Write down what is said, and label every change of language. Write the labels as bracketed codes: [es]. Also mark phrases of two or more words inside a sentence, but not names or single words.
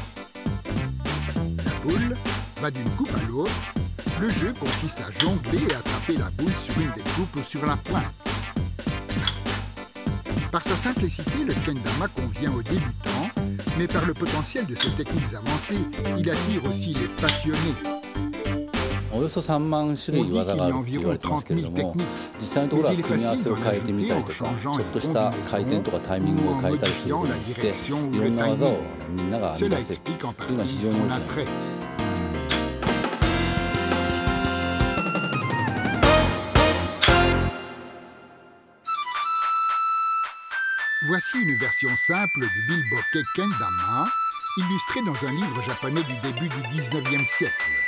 [fr] La boule va d'une coupe à l'autre. Le jeu consiste à jongler et attraper la boule sur une des coupes ou sur la pointe. Par sa simplicité, le kendama convient aux débutants, mais par le potentiel de ses techniques avancées, il attire aussi les passionnés. [ja] およそ3万種類技があると言われてますけれども、実際のところは組み合わせを変えてみたりとか、ちょっとした回転とかタイミングを変えたりすることによって、いろんな技をみんなが編み出せるというのは非常に大きなことです。 [fr] Voici une version simple du bilboquet kendama, illustrée dans un livre japonais du début du 19e siècle.